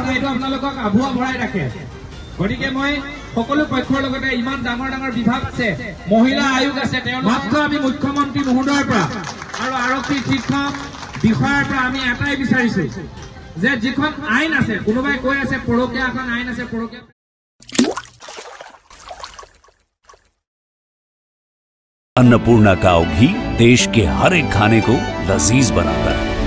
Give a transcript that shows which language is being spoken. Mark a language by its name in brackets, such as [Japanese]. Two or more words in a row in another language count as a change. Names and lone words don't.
[Assamese] এইটো আপোনালোকক আভুৱা ভৰাই ৰাখে গতিকে মই সকলো পক্ষৰ লগতে ইমান ডাঙৰ ডাঙৰ বিভাগ আছে মহিলা আয়োগ আছে মাত্ৰ আমি মুখ্যমন্ত্ৰী মহোদয়ৰ পৰা আৰু আৰক্ষী শীৰ্ষ বিষয়াৰ পৰা আমি এটাই বিচাৰিছো যে যিখন আইন আছে কোনোবাই কৈ আছে পৰকীয়া এখন আইন আছে পৰকীয়া [Hindi] अन्नपूर्णा काव घी देश के हर एक खाने को लजीज बनाता है।